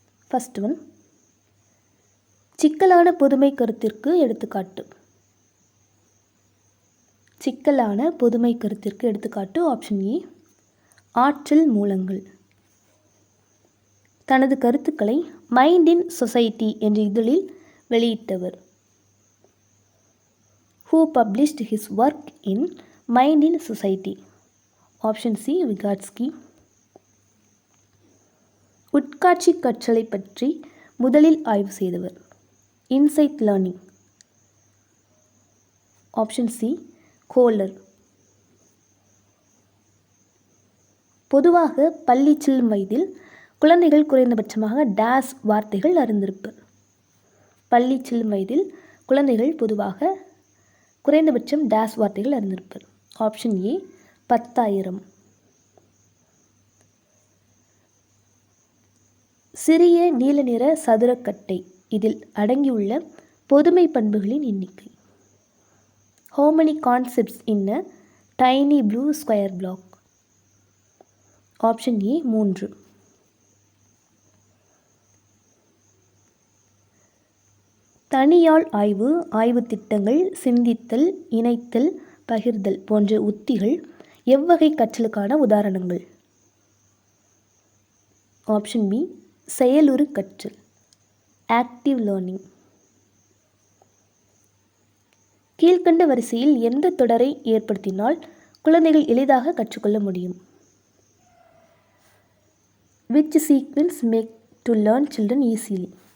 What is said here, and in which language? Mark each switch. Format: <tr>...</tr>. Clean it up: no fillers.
<en>first one,</en> <ta>சிக்கலான பொதுமை கருத்திற்கு எடுத்துக்காட்டு. சிக்கலான பொதுமை கருத்திற்கு எடுத்துக்காட்டு</ta> <en>option A</en> <ta>ஆற்றல் மூலங்கள். தனது கருத்துக்களை மைண்ட் இன் சொசைட்டி என்ற இதழில் வெளியிட்டவர்.</ta> <en>Who published his work in Mind in Society? Option C Vygotsky.</en> <ta>உட்காட்சி கற்றலை பற்றி முதலில் ஆய்வு செய்தவர்.</ta> <en>Insight learning. Option C Kohler.</en> <ta>பொதுவாக பள்ளி செல்லும் வயதில் குழந்தைகள் குறைந்தபட்சமாக டேஸ் வார்த்தைகள் அறிந்திருப்பர். பள்ளி செல்லும் வயதில் குழந்தைகள் பொதுவாக குறைந்தபட்சம் டேஸ் வார்த்தைகள் அறிந்திருப்பர்.</ta> <en>Option A 10,000.</en> <ta>சிறிய நீல நிற சதுரக்கட்டை இதில் அடங்கியுள்ள பொதுமை பண்புகளின் எண்ணிக்கை.</ta> <en>How many concepts in a tiny blue square block? Option A 3.</en> <ta>தனியாள் ஆய்வு, ஆய்வு திட்டங்கள், சிந்தித்தல், இணைத்தல், பகிர்தல் போன்ற உத்திகள் எவ்வகை கற்றலுக்கான உதாரணங்கள்?</ta> <en>option B</en> <ta>செயலுறு கற்றல்.</ta> <en>Active learning.</en> <ta>கீழ்கண்ட வரிசையில் எந்த தொடரை ஏற்படுத்தினால் குழந்தைகள் எளிதாக கற்றுக்கொள்ள முடியும்?</ta> <en>Which sequence make to learn children easily?</en>